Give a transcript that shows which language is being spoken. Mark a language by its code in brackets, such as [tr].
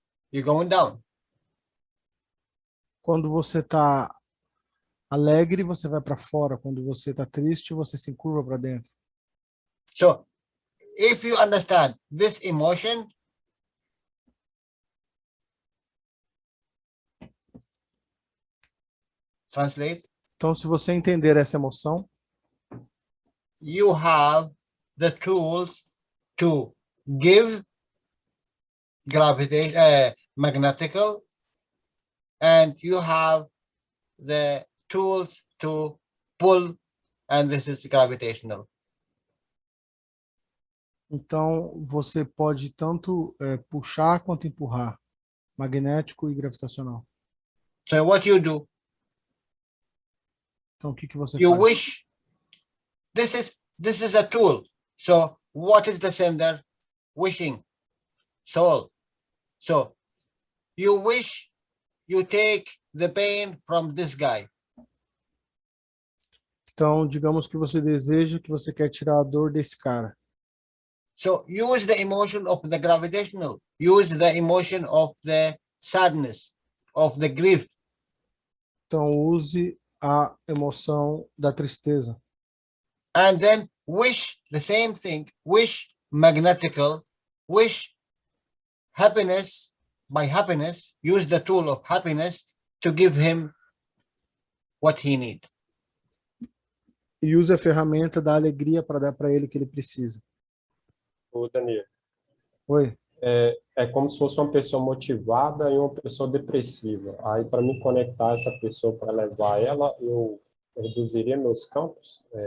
[en] You're going down. [pt] Quando você está alegre, você vai para fora. Quando você está triste, você se encurva para dentro. [en] So if you understand this emotion, translate, [pt] Então, se você entender essa emoção, [en] you have the tools to give gravitation, magnetical, and you have the tools to pull, and this is gravitational. [pt] então você pode tanto puxar quanto empurrar, magnético e gravitacional. [en] So what you do, [pt] Então, o que você [en] you [pt] faz? [en] wish, this is a tool. So what is the sender? Wishing, soul. So you wish you take the pain from this guy. [pt] Então, digamos que você deseja, que você quer tirar a dor desse cara. [en] So use the emotion of the gravitational, use the emotion of the sadness. of the grief. [pt] Então use a emoção da tristeza. [en] And then wish the same thing, wish magnetical, wish happiness, by happiness, use the tool of happiness to give him what he needs. [pt] E use a ferramenta da alegria para dar para ele o que ele precisa. Ô, Daniel, Oi? é como se fosse uma pessoa motivada e uma pessoa depressiva. Aí, para me conectar essa pessoa, para levar ela, eu reduziria meus campos.